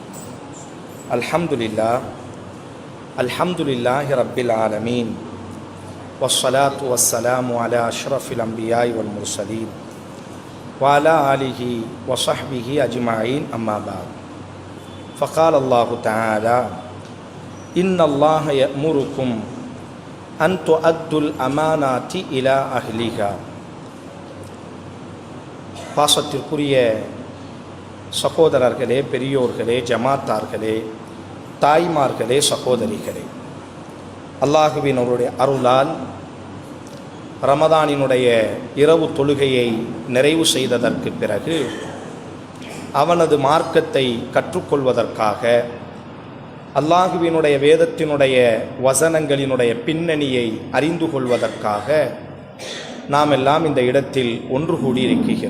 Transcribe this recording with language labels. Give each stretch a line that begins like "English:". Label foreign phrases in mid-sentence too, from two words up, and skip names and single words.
Arabic: الحمد لله رب العالمين والصلاة والسلام على أشرف الأنبياء والمرسلين وعلى آله وصحبه أجمعين أما بعد. فقال الله تعالى: إن الله يأمركم أن تؤدوا الأمانات إلى أهلها.
Tamil: பாசத்திற்குரிய சகோதரர்களே, பெரியோர்களே, ஜமாத்தார்களே, தாய்மார்களே, சகோதரிகளே, அல்லாஹுவினுடைய அருளால் ரமதானினுடைய இரவு தொழுகையை நிறைவு செய்ததற்கு பிறகு அவனது மார்க்கத்தை கற்றுக்கொள்வதற்காக அல்லாஹுவினுடைய வேதத்தினுடைய வசனங்களினுடைய பின்னணியை அறிந்து கொள்வதற்காக நாம் எல்லாம் இந்த இடத்தில் ஒன்று கூடியிருக்கிறோம்.